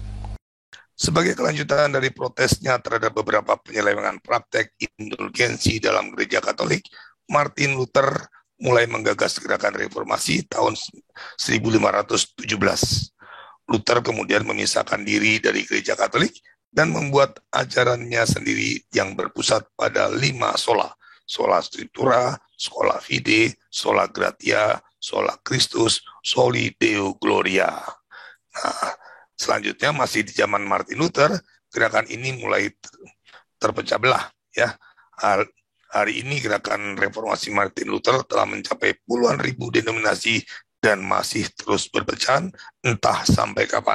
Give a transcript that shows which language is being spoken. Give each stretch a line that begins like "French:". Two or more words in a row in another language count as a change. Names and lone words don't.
Indonesian: Sebagai kelanjutan dari protesnya terhadap beberapa penyelewengan praktek indulgensi dalam gereja Katolik, Martin Luther mulai menggagas gerakan reformasi tahun 1517. Luther kemudian memisahkan diri dari gereja Katolik dan membuat ajarannya sendiri yang berpusat pada 5 sola:
Latin: sola scriptura, sola fide, sola gratia, sola Christus, soli Deo gloria.
Indonesian: Nah, selanjutnya masih di zaman Martin Luther, gerakan ini mulai terpecah belah, ya. Hari ini gerakan reformasi Martin Luther telah mencapai puluhan ribu denominasi dan masih terus berpecah, entah sampai kapan.